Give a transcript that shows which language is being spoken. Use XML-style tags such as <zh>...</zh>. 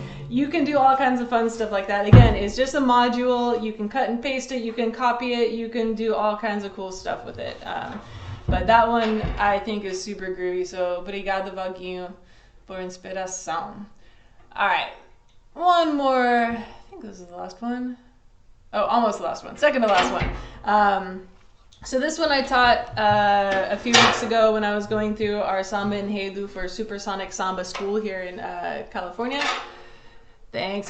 <en>You can do all kinds of fun stuff like that. Again, it's just a module. You can cut and paste it. You can copy it. You can do all kinds of cool stuff with it. But that one I think is super groovy.</en> <pt>So, obrigado, Vaguinho, por inspiração.</pt> <en>All right, one more. I think this is the last one. Oh, almost the last one. Second to last one. So this one I taught a few weeks ago when I was going through our Samba Enredo for Supersonic Samba School here in California. Thanks.</en>